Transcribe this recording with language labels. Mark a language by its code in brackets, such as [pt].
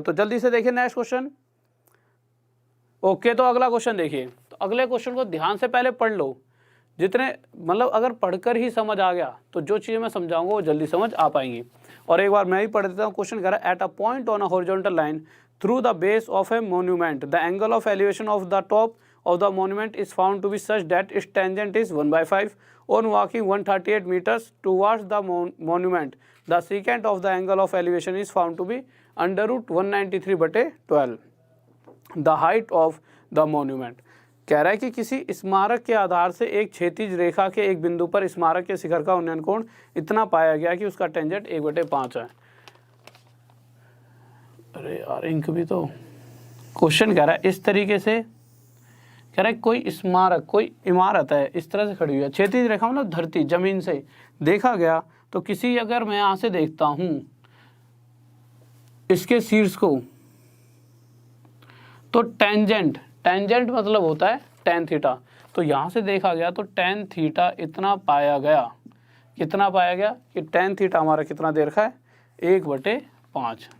[hi] तो जल्दी से देखिए नेक्स्ट क्वेश्चन। ओके, तो अगला क्वेश्चन देखिए, तो अगले क्वेश्चन को ध्यान से पहले पढ़ लो, जितने मतलब अगर पढ़कर ही समझ आ गया तो जो चीज़ें मैं समझाऊंगा वो जल्दी समझ आ पाएंगी। और एक बार मैं भी पढ़ देता हूँ। क्वेश्चन कह रहा है, [en] At a point on a horizontal line through the base of a monument the angle of elevation of the top of the monument is found to be such that its tangent is 1/5 on walking 138 meters towards the monument. The secant of the angle of elevation is found to be under root 193/12. The height of the monument. [hi] कह रहा है कि किसी स्मारक के आधार से एक क्षैतिज रेखा के एक बिंदु पर स्मारक के शिखर का उन्नयन कोण इतना पाया गया कि उसका टेंजेंट 1/5 है। अरे यार इंक भी तो, क्वेश्चन कह रहा है इस तरीके से, कह रहा है कोई स्मारक, कोई इमारत है, इस तरह से खड़ी हुई है, क्षैतिज रेखा मतलब धरती जमीन से देखा गया, तो किसी, अगर मैं यहाँ से देखता हूँ इसके शीर्ष को, तो टेंजेंट मतलब होता है tan थीटा, तो यहाँ से देखा गया तो tan थीटा इतना पाया गया, कितना पाया गया कि tan थीटा हमारा कितना दे रखा है 1/5।